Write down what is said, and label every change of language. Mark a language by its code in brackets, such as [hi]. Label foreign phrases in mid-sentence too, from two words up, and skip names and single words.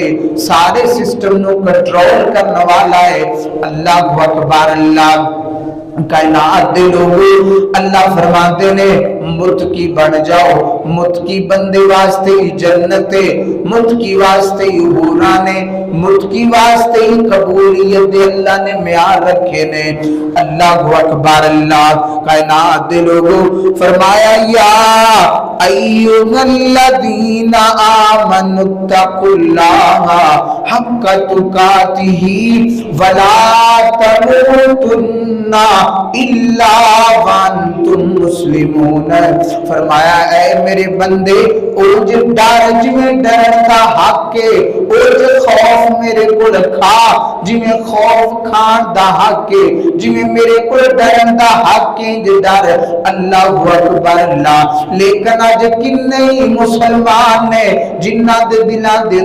[pa] سارے سسٹم نوں کنٹرول کرنے والا ہے [ar] الله أكبر الله [pa] کائنات دے لوگو اللہ فرماتے نے متقی بن جاؤ متقی بندے واسطے ہی جنت ہے متقی واسطے ہی حوراں نے متقی واسطے ہی قبولیت دے اللہ نے معیار رکھے نے [ar] الله أكبر الله [pa] کائنات دے لوگو فرمایا یا [ar] أيها الذين آمنوا اتقوا الله حق تقاته ولا تموتن إلا وأنتم مسلمون [pa] فرمایا اے میرے بندے اوز ڈر جویں ڈرن دا حق ہے اوز خوف میرے کول کھا جویں خوف کھان دا حق ہے جویں میرے کول ڈرن دا حق ہے جے ڈر [ar] الله أكبر الله [pa] لیکن اج کنے ہی مسلمان نے جنہاں دے دلاں دے